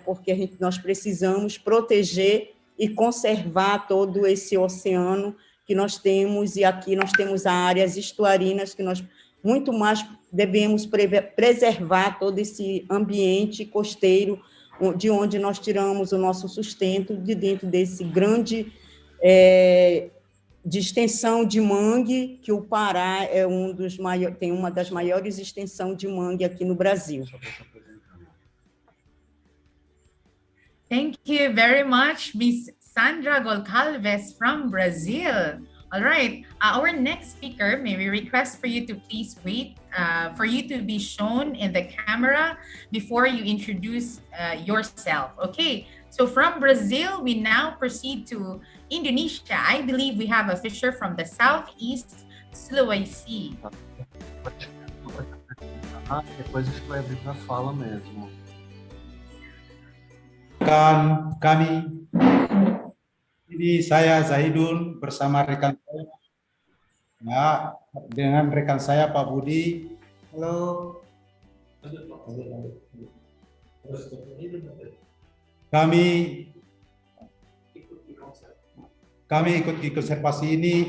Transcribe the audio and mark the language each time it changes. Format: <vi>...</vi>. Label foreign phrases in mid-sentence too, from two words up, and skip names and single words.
<pt>Porque nós precisamos proteger e conservar todo esse oceano que nós temos, e aqui nós temos áreas estuarinas que nós muito mais devemos preservar todo esse ambiente costeiro, de onde nós tiramos o nosso sustento, de dentro desse grande de extensão de mangue, que o Pará é tem uma das maiores extensões de mangue aqui no Brasil.</pt> <en>Thank you very much, Ms. Sandra Goncalves from Brazil. All right, our next speaker, may we request for you to please wait for you to be shown in the camera before you introduce yourself. Okay, so from Brazil, we now proceed to Indonesia. I believe we have a fisher from the Southeast Sulawesi.</en> <pt>Depois a gente vai abrir para fala mesmo.</pt> <id>Kami, ini saya Zahidun bersama rekan saya, ya, dengan rekan saya Pak Budi. Halo. Kami ikut di konservasi ini.</id>